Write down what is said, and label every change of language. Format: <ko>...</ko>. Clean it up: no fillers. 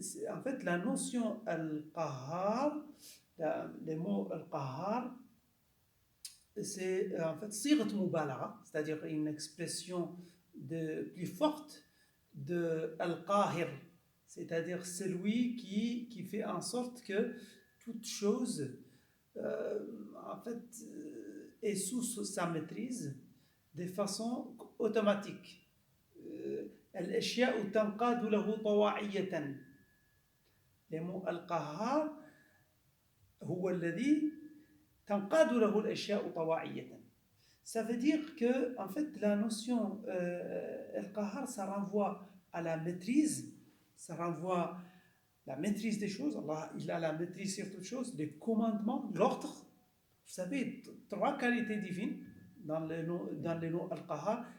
<fr>En fait, la notion al-qahar, le mot al-qahar, c'est en fait sirat mubalagha, c'est-à-dire une expression plus forte de al-qahir, c'est-à-dire celui qui fait en sorte que toute chose en fait est sous sa maîtrise de façon automatique.</fr> <ar>الأشياء تنقاد له طواعية.</ar> <fr>Le mot</fr> <ar>القهار هو الذي تنقاد له الأشياء طواعية.</ar> <fr>Ça veut dire que en fait la notion القهار ça renvoie à la maîtrise, ça renvoie la maîtrise des choses. Allah, il a la maîtrise sur toutes choses, les commandements, l'ordre. Vous savez, trois qualités divines dans le nom Al-Qahar.</fr>